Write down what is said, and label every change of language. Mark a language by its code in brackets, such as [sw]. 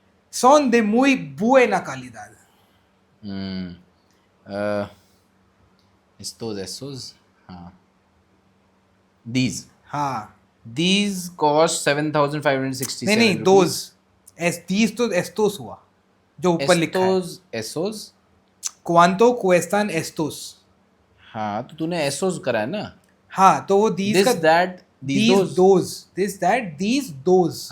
[es] Son de muy buena calidad. हम्म, estos, esos, हाँ, these [hi] हाँ, [en] cost 7,567 [hi] नहीं नहीं, [en] rupees. [hi] दोज these तो estos हुआ जो ऊपर लिखा है। [es] Estos, esos, Cuánto cuestan estos? [hi] हाँ, तो तूने एसोस करा है ना? हाँ, तो वो these [en] this [hi] का [en] that these those, this that these those,